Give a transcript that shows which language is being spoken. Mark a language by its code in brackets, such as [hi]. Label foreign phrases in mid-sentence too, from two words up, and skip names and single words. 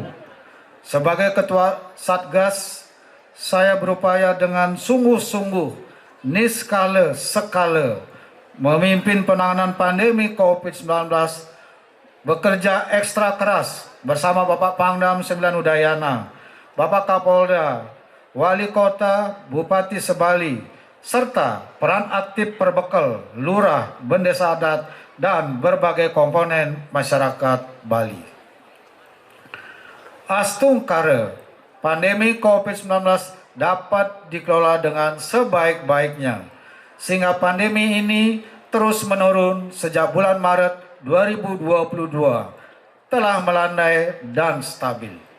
[id] sebagai Ketua Satgas, saya berupaya dengan sungguh-sungguh, niskala sekala, memimpin penanganan pandemi COVID-19, bekerja ekstra keras bersama Bapak Pangdam 9 Udayana, Bapak Kapolda, Wali Kota, Bupati Sebali, serta peran aktif perbekal, lurah, bendesa adat, dan berbagai komponen masyarakat Bali. Astungkara, pandemi COVID-19 dapat dikelola dengan sebaik-baiknya, sehingga pandemi ini terus menurun sejak bulan Maret 2022, telah melandai dan stabil.